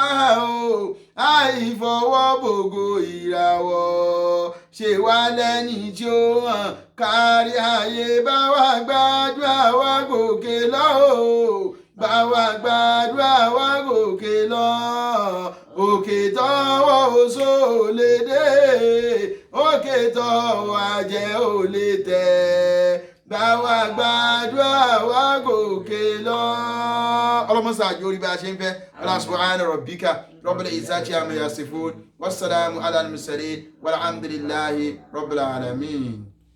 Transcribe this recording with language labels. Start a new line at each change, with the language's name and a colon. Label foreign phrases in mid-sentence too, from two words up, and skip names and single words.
Yoruba: o àìfọwọ́ gbogbo ìràwọ̀ ṣe wá lẹ́ni tí ó hàn kárí ayé bá wa gbàdúrà wa gòkè lọ o bá wa gbàdúrà wa gòkè lọ òkè tọ́wọ́ oṣó lè dé òkè tọ́wọ́ ajẹ́ ò lè tẹ̀ bá wa gbàdúrà wa gòkè lọ.
Arabic: ọlọ́mọsá àjò orí bá a ṣe ń fẹ́ سبحان ربك رب العزة عما يصفون والسلام على المرسلين والحمد لله رب العالمين.